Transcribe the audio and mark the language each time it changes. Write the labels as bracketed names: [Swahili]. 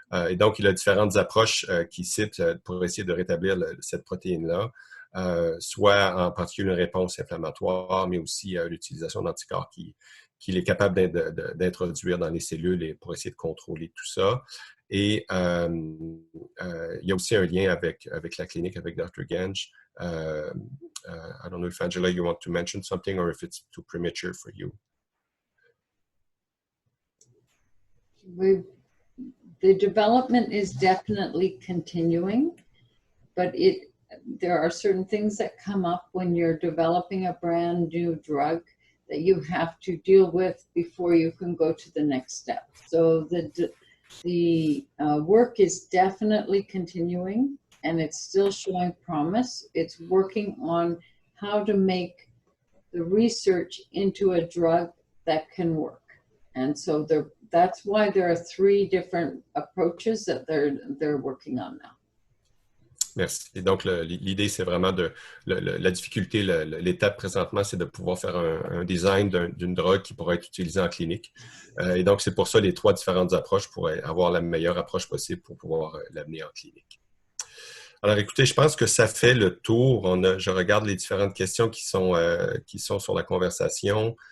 [French] Et donc, il a différentes approches qui citent pour essayer de rétablir cette protéine-là, soit en particulier une réponse inflammatoire, mais aussi l'utilisation d'anticorps qu'il est capable d'introduire dans les cellules pour essayer de contrôler tout ça. Et il y a aussi un lien avec la clinique, avec Dr. Genge. [English] I don't know if Angela, you want to mention something or if it's too premature for you. The development is definitely continuing, but there are certain things that come up when you're developing a brand new drug that you have to deal with before you can go to the next step. So the work is definitely continuing. and it's still showing promise. It's working on how to make the research into a drug that can work. And so that's why there are 3 different approaches that they're working on now. [French] Merci. Donc, l'idée, c'est vraiment la difficulté, l'étape présentement, c'est de pouvoir faire un design d'une drogue qui pourra être utilisée en clinique. Et donc, c'est pour ça les 3 différentes approches pour avoir la meilleure approche possible pour pouvoir l'amener en clinique. Alors, écoutez, je pense que ça fait le tour. Je regarde les différentes questions qui sont sur la conversation.